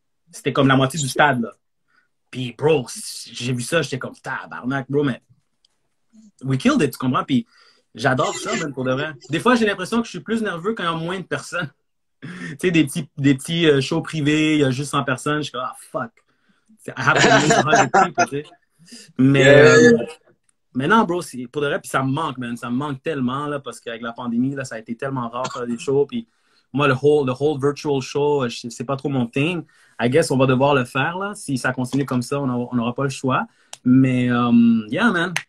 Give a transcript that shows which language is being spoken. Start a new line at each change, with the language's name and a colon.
French: C'était comme la moitié du stade là. Puis bro, j'ai vu ça, j'étais comme tabarnak bro, mais
English: we killed it,
French: tu comprends? Puis j'adore ça man, pour de vrai. Des fois j'ai l'impression que je suis plus nerveux quand il y a moins de personnes. Tu sais, des petits shows privés, il y a juste 100 personnes, je suis comme, ah, fuck.
English: I have to meet 100 people,
French: tu sais. Mais non, bro, pour de vrai, puis ça me manque, man. Ça me manque tellement, là, parce qu'avec la pandémie, là, ça a été tellement rare de faire des shows, puis moi, le
English: whole virtual show,
French: c'est pas trop mon thing.
English: I guess
French: on va devoir le faire, là. Si ça continue comme ça, on n'aura pas le choix. Mais, yeah, man.